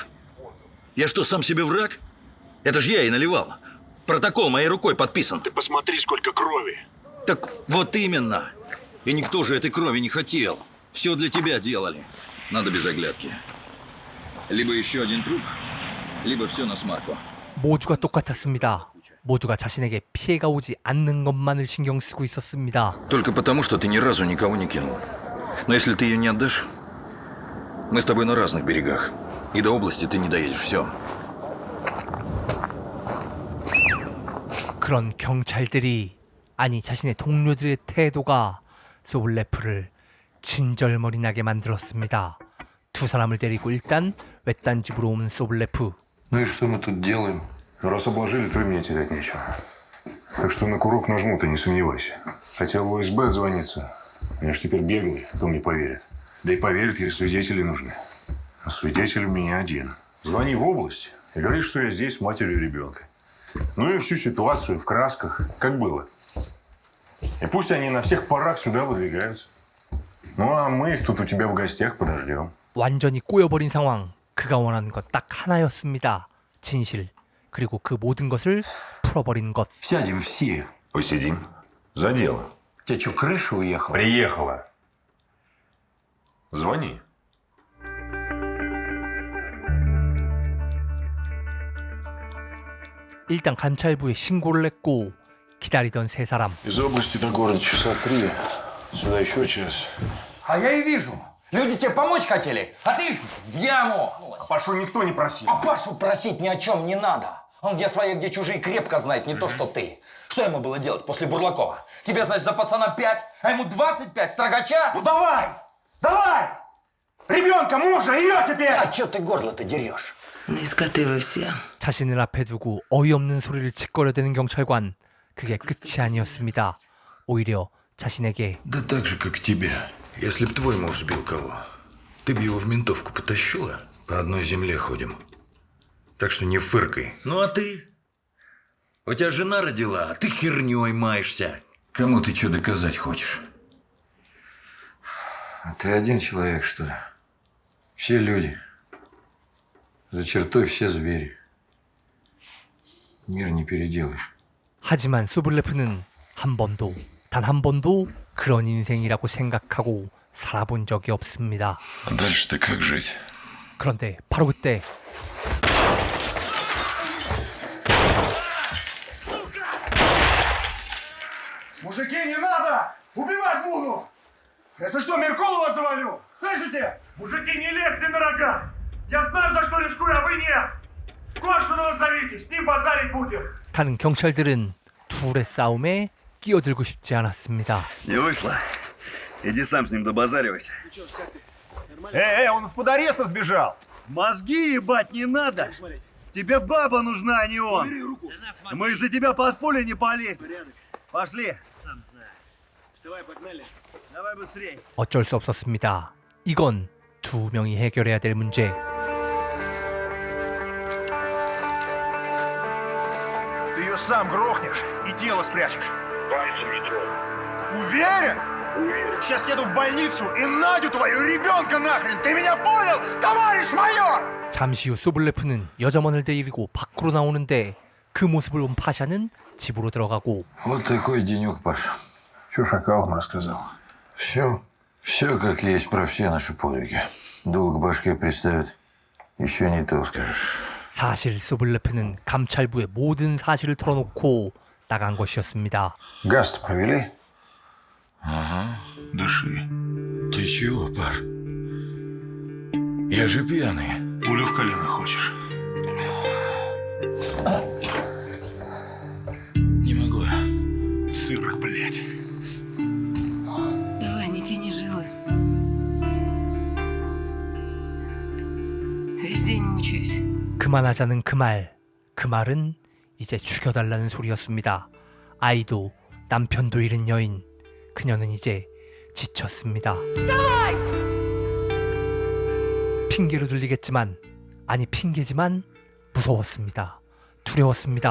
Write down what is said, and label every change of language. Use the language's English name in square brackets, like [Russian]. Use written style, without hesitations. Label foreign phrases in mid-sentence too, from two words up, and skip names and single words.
[Russian] Я что, сам себе враг? Это ж я и наливал. Протокол моей рукой подписан. Ты посмотри, сколько крови. Так вот именно. И никто же этой крови не хотел. Все для тебя делали. Надо без оглядки. Либо еще один труп, либо все на смарку. [Korean] 모두가 똑같았습니다. 모두가 자신에게 피해가 오지 않는 것만을 신경 쓰고 있었습니다. [Russian] Только потому, что ты ни разу никого не кинул. Но если ты ее не отдашь, мы с тобой на разных берегах. И до области ты не доедешь. Все. [Korean] 그런 경찰들이 아니 자신의 동료들의 태도가 소블레프를 진절머리 나게 만들었습니다. 두 사람을 데리고 일단 외딴 집으로 온 소블레프. [Russian] Ну и что мы тут делаем? Раз обложили, то и мне терять нечего. Так что на курок нажму, ты не сомневайся. Хотел в ОСБ отзвониться. Я ж теперь беглый, кто мне поверит. Да и поверит, если свидетели нужны. А свидетель у меня один. Звони в область и говори, что я здесь с матерью ребенка. Ну и всю ситуацию в красках, как было. И пусть они на всех парах сюда выдвигаются. Ну а мы их тут у тебя в гостях подождем. [Korean] 완전히 꼬여버린 상황. 그가 원하는 것 딱 하나였습니다. 진실. 그리고 그 모든 것을 풀어버린 것. [Russian] Сядем все. Посидим. За дело. У тебя что, крыша уехала? Приехала. Звони. [Korean] 일단 감찰부에 신고를 했고 기다리던 세 사람. [Russian] Из области до города часа 3. Сюда еще час. А я и вижу. Люди тебе помочь хотели, а ты их в яму. А Пашу никто не просил. А Пашу просить ни о чем не надо. Он где свои, где чужие крепко знает, не то что ты. Что ему было делать после Бурлакова? Тебе, значит, за пацана 5, а ему 25 строгача? Ну давай! Давай! Ребенка, мужа, ее теперь! А чё ты горло-то дерешь? Ну и скоты вы все. [Korean] 자신을 앞에 두고 어이없는 소리를 짓거려대는 경찰관. 그게 끝이 아니었습니다. 오히려 자신에게 [Russian] Да так же, как и тебя. Если б твой муж сбил кого, ты бы его в ментовку потащила. По одной земле ходим. Так что не фыркай. Ну а ты? У тебя жена родила, а ты хернёй маешься. Кому ты что доказать хочешь? А ты один человек, что ли? Все люди. За чертой все звери. Мир не переделаешь. [Korean] 하지만 소블레프는 단 한 번도 그런 인생이라고 생각하고 살아본 적이 없습니다. [Russian] А дальше-то как жить? [Korean] 그런데 바로 그때 [Russian] Мужики, не надо! Убивать буду! Если что, Меркулова завалю! Слышите? Мужики, не лезьте на рога! Я знаю, за что рискую, а вы нет! Коршунова зовите, с ним базарить будем! [Korean] 다른 경찰들은 둘의 싸움에 끼어들고 싶지 않았습니다. [Russian] Не вышло. Иди сам с ним добазаривайся. Он из-под ареста сбежал. Мозги ебать не надо. Тебе баба нужна, а не он. Мы из-за тебя под пули не полезем. Пошли. Сам знаю. Вставай, погнали. Давай быстрей. [Korean] 어쩔 수 없었습니다. 이건 두 명이 해결해야 될 문제. [Russian] Ты ее сам грохнешь и тело спрячешь. Пальцем не трогай. Уверен? Уверен. Сейчас еду в больницу и Надю твою ребенка нахрен. Ты меня понял, товарищ майор? [Korean] 잠시 후 소블레프는 여점원을 데리고 밖으로 나오는데 그 모습을 본 파샤는 집으로 들어가고. [Russian] Вот такой денек, Паша. Что Шакалам рассказал? Все как есть про все наши подвиги. Долг башке представят, еще не то скажешь. [Korean] 사실 소블레프는 감찰부에 모든 사실을 털어놓고 나간 것이었습니다. [Russian] Газ-то провели? Ага. Дыши. Ты чего, Паш? Я же пьяный. Пулю в колено хочешь? Не могу. Сырок, блядь. Давай, не тяни жилы. Весь день мучаюсь. [Korean] 그만하자는 그 말은 이제 죽여달라는 소리였습니다. 아이도 남편도 잃은 여인, 그녀는 이제 지쳤습니다. 핑계로 들리겠지만, 아니 핑계지만 무서웠습니다. 두려웠습니다.